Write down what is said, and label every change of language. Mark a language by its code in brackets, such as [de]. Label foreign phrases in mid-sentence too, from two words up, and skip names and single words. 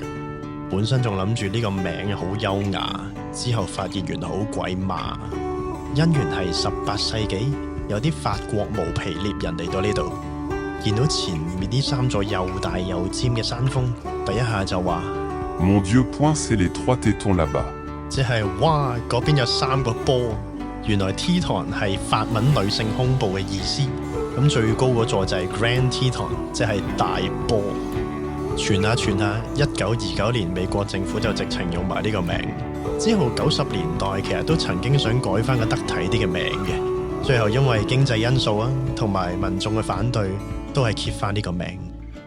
[yue] 本身仲諗住呢個名好優雅，之後發現原來好鬼馬。因緣係18世紀，有啲法國毛皮獵人嚟到呢度。見到前面呢3座又大又尖嘅山峰，第一下就話 [fr] Mon Dieu point c'est les 3 tétons là-bas， [yue] 即係哇嗰邊有3個波，原來 Teton 係法文女性胸部嘅意思。咁最高嗰座就係 Grand Teton， 即係大波。傳下傳下，1929年美國政府就直情用埋呢個名。之後90年代其實都曾經想改翻個得體啲嘅名嘅，最後因為經濟因素啊，同埋民眾嘅反對，都係 keep 翻呢個名。